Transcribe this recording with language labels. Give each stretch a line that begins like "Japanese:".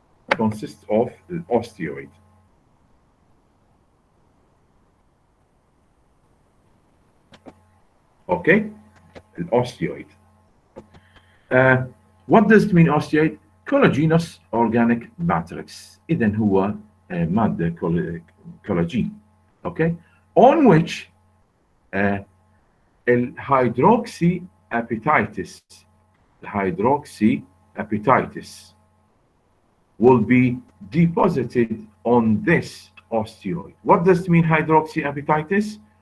English: Consists of the osteoid. Okay, the osteoid. What does it mean, osteoid? Collagenous organic matrix.
Arabic: إذن هو مادة collagen.
English: Okay, on which hydroxyapatitis will be deposited on this osteoid. What does it mean, hydroxyapatitis?